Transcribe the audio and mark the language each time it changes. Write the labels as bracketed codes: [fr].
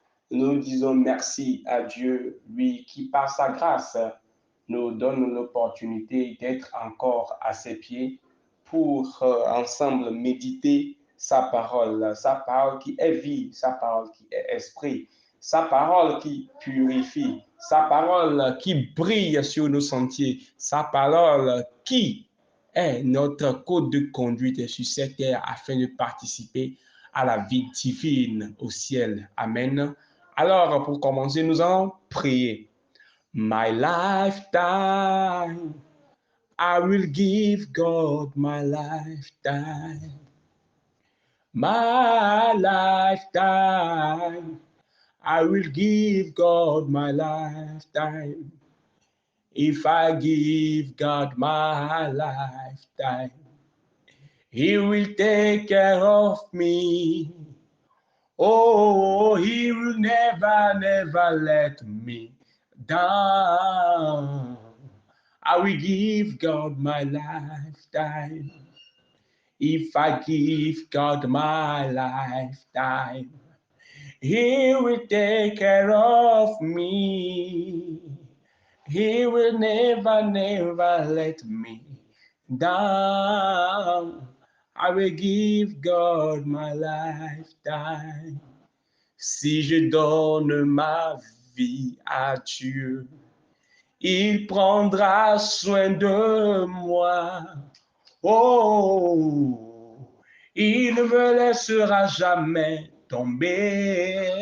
[fr] Nous disons merci à Dieu, lui qui par sa grâce nous donne l'opportunité d'être encore à ses pieds pour ensemble méditer sa parole qui est vie, sa parole qui est esprit, sa parole qui purifie, sa parole qui brille sur nos sentiers, sa parole qui est notre code de conduite sur cette terre afin de participer à la vie divine au ciel. Amen. Alors, pour commencer, nous allons prier. [en] My lifetime, I will give God my lifetime. My lifetime, I will give God my lifetime. If I give God my lifetime, He will take care of me. Oh, He will never, never let me down. I will give God my lifetime. If I give God my lifetime, He will take care of me. He will never, never let me down. I will give God my lifetime. [fr] Si je donne ma vie à Dieu, il prendra soin de moi. Oh, il ne me laissera jamais tomber.